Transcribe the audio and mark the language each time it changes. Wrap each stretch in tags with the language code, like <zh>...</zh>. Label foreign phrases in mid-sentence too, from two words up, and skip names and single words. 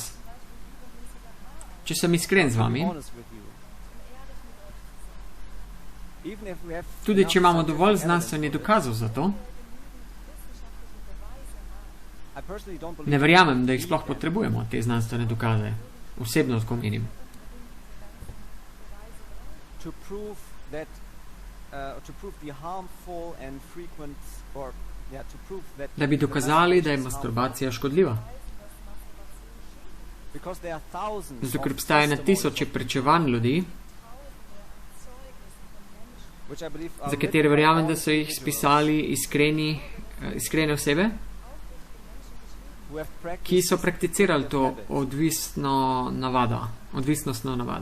<sl>Če sem iskren z vami, tudi če imamo dovolj znanstvenih dokazov za to, ne verjamem, da jih sploh potrebujemo, te znanstvene dokaze. Osebno tako menim.</sl> <en>to prove that to prove the harmful and frequent or to prove that</en> <sl>da bi dokazali, da je masturbacija škodljiva.</sl> <en>Because there are thousands</en> <sl>Zato, ker obstaja na tisoče pričevanj ljudi, za katere verjamem, da so jih spisali iskrene osebe, ki so prakticirali to odvisnostno navado.</sl>